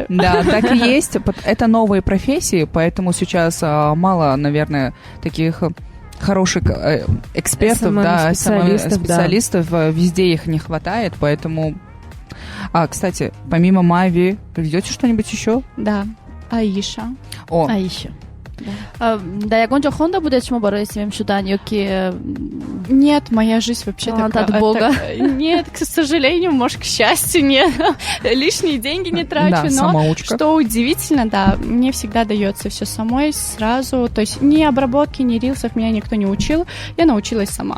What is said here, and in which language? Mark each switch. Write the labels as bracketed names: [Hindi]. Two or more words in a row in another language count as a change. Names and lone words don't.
[Russian] Да, так и есть, это новые профессии, поэтому сейчас мало, наверное, таких... хороших экспертов, специалистов, везде их не хватает, поэтому... кстати, помимо Мави, вы ведете что-нибудь еще? Да, Аиша. Аиша. Да, [Tajik] ягон ҷо хонда будед шумо барои СММ шудан ё ки... [Russian] Нет, моя жизнь вообще такая... От Бога. Нет, к сожалению, может, к счастью, нет. Лишние деньги не трачу, но самоучка. Что удивительно, да, мне всегда дается все самой сразу. То есть ни обработки, ни рилсов меня никто не учил, я научилась сама.